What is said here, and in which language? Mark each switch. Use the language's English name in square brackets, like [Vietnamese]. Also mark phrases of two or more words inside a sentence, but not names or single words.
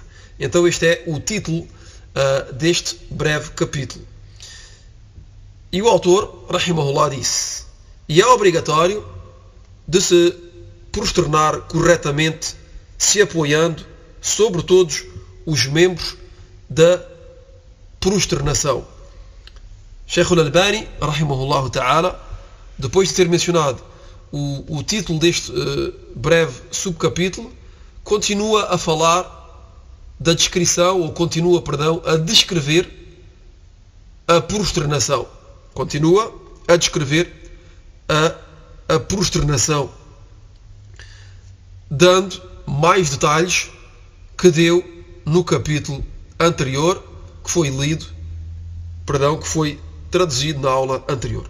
[Portuguese] Então este é o título deste breve capítulo. E o autor, rahimahullah, disse: e é obrigatório de se prosternar corretamente, se apoiando sobre todos os membros da prosternação. Sheikh Al-Albani, [Arabic] رحمه الله تعالى, [Portuguese] depois de ter mencionado o título deste breve subcapítulo, continua a falar da descrição, ou continua, perdão, a descrever a prosternação. Continua a descrever a prosternação, dando mais detalhes que deu no capítulo anterior, que foi que foi traduzido na aula anterior.